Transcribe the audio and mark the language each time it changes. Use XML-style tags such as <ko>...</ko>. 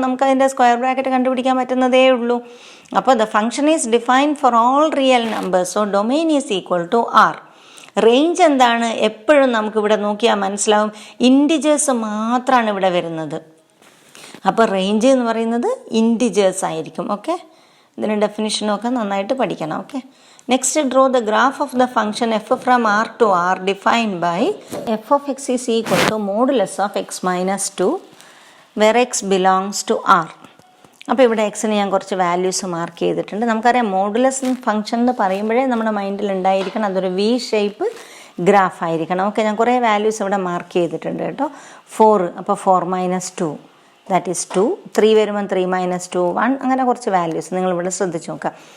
<ml>നമുക്ക് അതിൻ്റെ square bracket കണ്ടുപിടിക്കാൻ പറ്റുന്നതേ ഉള്ളൂ. അപ്പോൾ</ml> <en>The function is defined for all real numbers. So domain is equal to R.</en> <ml>Range എന്താണ്? എപ്പോഴും നമുക്കിവിടെ നോക്കിയാൽ മനസ്സിലാവും, ഇൻറ്റിജേഴ്സ് മാത്രമാണ് ഇവിടെ വരുന്നത്. അപ്പോൾ റേഞ്ച് എന്ന് പറയുന്നത് ഇൻറ്റിജേഴ്സ് ആയിരിക്കും. ഓക്കെ, ഇതിന് ഡെഫിനിഷനൊക്കെ നന്നായിട്ട് പഠിക്കണം. Okay,</ml> <en>Next, draw the graph of the function f from r to r defined by f of x is equal to modulus of x minus 2 where x belongs to r.</en> <ml>അപ്പോൾ ഇവിടെ എക്സിന് ഞാൻ കുറച്ച് values mark ചെയ്തിട്ടുണ്ട്. നമുക്കറിയാം modulus function എന്ന് പറയുമ്പോഴേ നമ്മുടെ മൈൻഡിൽ ഉണ്ടായിരിക്കണം അതൊരു വി ഷേപ്പ് ഗ്രാഫ് ആയിരിക്കണം. ഓക്കെ, ഞാൻ കുറേ വാല്യൂസ് ഇവിടെ മാർക്ക് ചെയ്തിട്ടുണ്ട് കേട്ടോ. 4, അപ്പോൾ 4 - 2</ml> <en>that is</en> <ml>2. 3 വരുമ്പം 3 - 2 1. അങ്ങനെ കുറച്ച് വാല്യൂസ് നിങ്ങളിവിടെ ശ്രദ്ധിച്ച് നോക്കുക.</ml>